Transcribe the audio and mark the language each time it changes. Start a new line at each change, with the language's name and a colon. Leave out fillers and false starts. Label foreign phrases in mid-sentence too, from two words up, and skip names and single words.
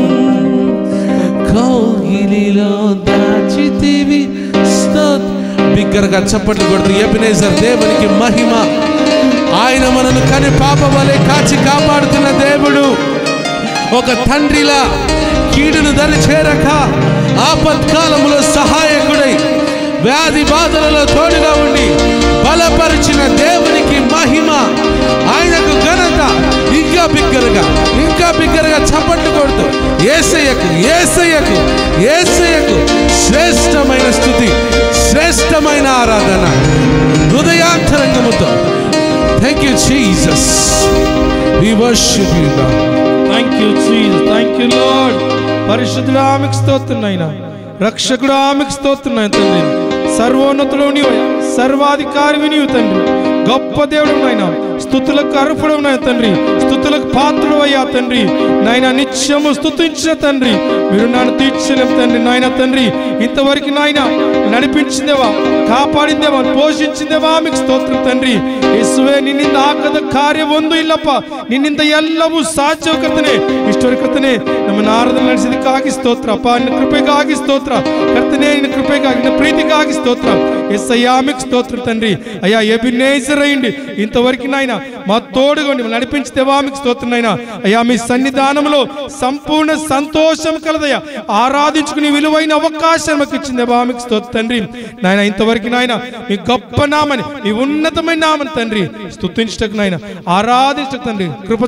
Telugu: కౌగిలిలో దాచితివి స్తోత్రం బిగ్గరగా చప్పట్లు కొడుతూ ఎబినేజర్ దేవునికి మహిమ ఆయన మనను కని పాప వలె కాచి కాపాడుతున్న దేవుడు ఒక తండ్రిలా కీడును దరి చేరక ఆపత్కాలంలో సహాయకుడై వ్యాధి బాధలలో తోడుగా ఉండి బలపరిచిన దేవునికి మహిమ ఆయనకు ఘనత ఇంకా బిగ్గరగా చప్పట్లు కొడుతూ యేసయ్యకు యేసయ్యకు యేసయ్యకు శ్రేష్టమైన స్తుతి శ్రేష్టమైన ఆరాధన హృదయాంతరంగముతో
English: Thank you Jesus we worship you God Thank you Jesus thank you Lord
Telugu: పరిశుద్ధుడా ఆమెకు స్తోత్రం నాయనా రక్షకుడా ఆమెకు స్తోత్రం నాయనా తండ్రి సర్వోన్నతుడు నీవయ్యా సర్వాధికారి నీవు తండ్రి గొప్ప దేవుడు నాయనా స్తుతులకు అర్హుడు నాయన తండ్రి స్తుతులకు పాత్రుడు అయ్యా తండ్రి నాయన నిత్యము స్తుతించిన తండ్రి మీరు నన్ను తీర్చలేం తండ్రి నాయన తండ్రి ఇంతవరకు నాయన నడిపించిందేవా కాపాడిందేవా పోషించిందేవా మీకు
Kannada: ಸ್ತೋತ್ರ ತಂದ್ರಿ ಯೇಸುವೆ ನಿನ್ನಿಂದ ಆಗದ ಕಾರ್ಯ ಒಂದು ಇಲ್ಲಪ್ಪ ನಿನ್ನಿಂದ ಎಲ್ಲವೂ ಸಾಧ್ಯ ಕರ್ತನೆ ಇಷ್ಟರ ಕರ್ತನೆ ನಮ್ಮನ್ನು ಆರಾಧನೆ ನಡೆಸಿದಕ್ಕಾಗಿ ಸ್ತೋತ್ರ ಅಪ್ಪ ನಿನ್ನ ಕೃಪೆಗಾಗಿ ಸ್ತೋತ್ರ ಕರ್ತನೆ ನಿನ್ನ ಕೃಪೆಗಾಗಿ ನಿನ್ನ ಪ್ರೀತಿಗಾಗಿ ಸ್ತೋತ್ರ
Telugu: యేసయ్యా మీకు స్తోత్రం తండ్రి అయ్యా ఎబినేజర్ అయ్యండి ఇంతవరకు నాయన మా తోడుగా నడిపించితేవా మీకు స్తోత్రం నాయన అయ్యా మీ సన్నిధానంలో సంపూర్ణ సంతోషం కలదయ్యా ఆరాధించుకుని విలువైన అవకాశం మాకు ఇచ్చిందేవా మీకు స్తోత్రం తండ్రి నాయన ఇంతవరకు నాయన మీ గొప్ప నామని మీ ఉన్నతమైన నామని తండ్రి స్తుతించటకు నాయన ఆరాధించటకు తండ్రి కృప